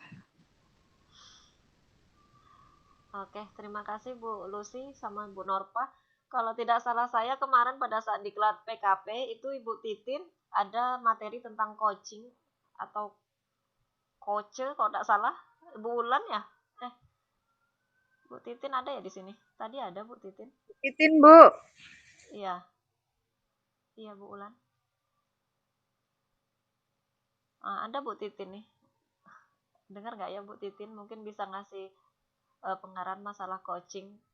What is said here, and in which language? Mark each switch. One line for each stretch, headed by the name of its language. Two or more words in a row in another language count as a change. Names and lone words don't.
Indonesian: Oke, terima kasih Bu Lucy sama Bu Norpa. Kalau tidak salah saya kemarin pada saat diklat PKP itu Ibu Titin ada materi tentang coaching atau coach kalau tidak salah. Bu Ulan ya? Bu Titin ada ya di sini? Tadi ada Bu Titin. Titin Bu. Iya. Iya Bu Ulan. Ada Bu Titin nih. Dengar nggak ya Bu Titin? Mungkin bisa ngasih pengarahan masalah coaching.